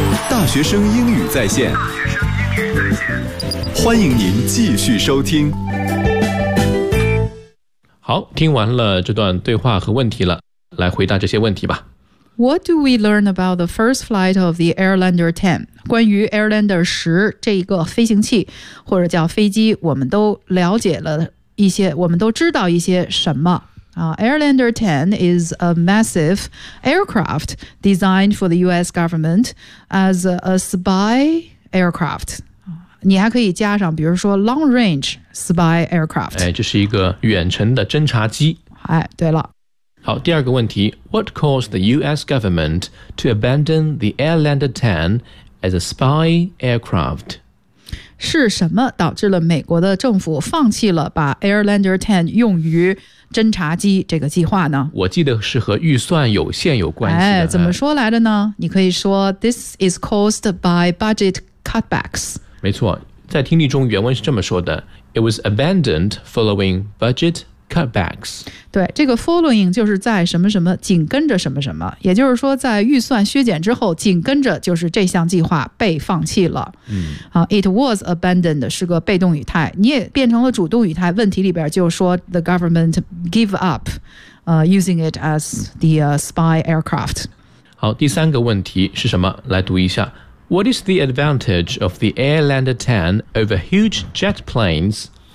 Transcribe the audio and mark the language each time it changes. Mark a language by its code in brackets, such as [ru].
[zh] 大学生英语在线，欢迎您继续收听。好，听完了这段对话和问题了，来回答这些问题吧。 [en] What do we learn about the first flight of the Airlander 10? [zh] 关于 Airlander 10这个飞行器或者叫飞机，我们都了解了一些，我们都知道一些什么。 [en] Airlander 10 is a massive aircraft designed for the US government as a spy aircraft. [zh] 你还可以加上比如说 [en] long range spy aircraft. [zh] 这是一个远程的侦察机。哎，对了。好，第二个问题， [en] What caused the US government to abandon the Airlander 10 as a spy aircraft? [zh] 是什么导致了美国的政府放弃了把 Airlander 10用于侦察机这个计划呢？我记得是和预算有限有关系的。怎么说来的呢？你可以说 [en] This is caused by budget cutbacks. [zh] 没错，在听力中原文是这么说的， [en] It was abandoned following budget cutbacks. [zh] 对，这个 following 就是在什么什么紧跟着什么什么，也就是说在预算削减之后紧跟着就是这项计划被放弃了。 [en] It was abandoned [zh] 是个被动语态，你也变成了主动语态，问题里边就说 [en] the government give up using it as the spy aircraft. [zh] 好，第三个问题是什么，来读一下。 [en] What is the advantage of the Airlander 10 over huge jet planes?